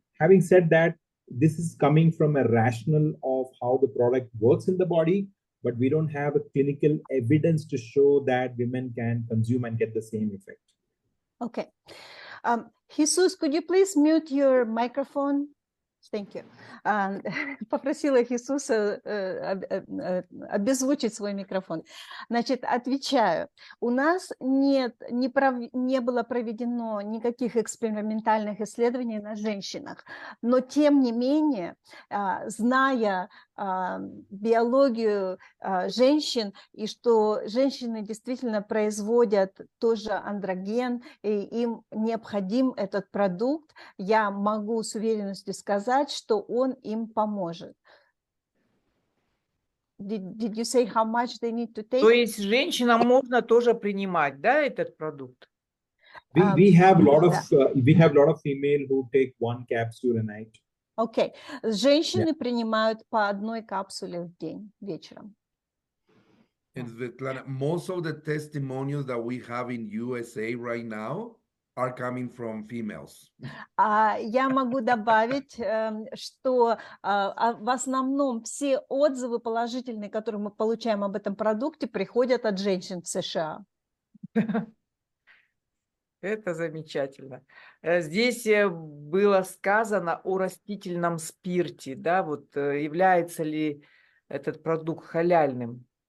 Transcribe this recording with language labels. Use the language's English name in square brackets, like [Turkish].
[English] Having said that, this is coming from a rationale of how the product works in the body, but we don't have a clinical evidence to show that women can consume and get the same effect. Okay. Jesus, could you please mute your microphone? Thank you. [Russian] Попросила Иисуса обезвучить свой микрофон. Значит, отвечаю. У нас не было проведено никаких экспериментальных исследований на женщинах, но тем не менее, зная биологию женщин и что женщины действительно производят тоже андроген, и им необходим этот продукт, я могу с уверенностью сказать, что он им поможет. [English] Did you say how much they need to take? [Russian] То есть женщинам можно тоже принимать, да, этот продукт? [English] We have a lot of female who take 1 capsule a night. [Russian] Окей. Женщины принимают по 1 капсуле в день вечером. [English] And Svetlana, most of the testimonials that we have in USA right now are coming from females. [Russian] Я могу добавить, что в основном все отзывы положительные, которые мы получаем об этом продукте, приходят от женщин в США. Это замечательно. Здесь было сказано о растительном спирте, да, вот является ли этот продукт халяльным?